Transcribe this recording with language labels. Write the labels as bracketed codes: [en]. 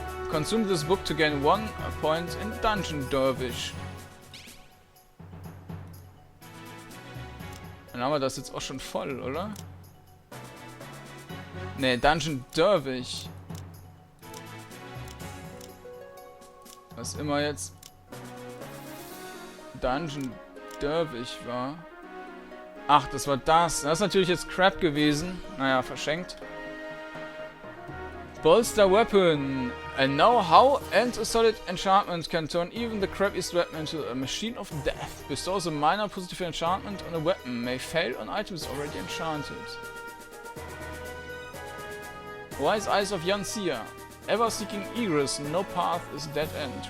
[en] Consume this book to gain 1 point in Dungeon Dervish. [de] Dann haben wir das jetzt auch schon voll, oder? Ne, Dungeon Dervish. Was immer jetzt Dungeon Dervish war. Ach, das war das. Das ist natürlich jetzt Crap gewesen. Naja, verschenkt. [en] Bolster Weapon. A know-how and a solid enchantment can turn even the crappiest weapon into a machine of death. Bestows a minor positive enchantment on a weapon. May fail on items already enchanted. Wise Eyes of Yanxia. Ever seeking egress, no path is dead end.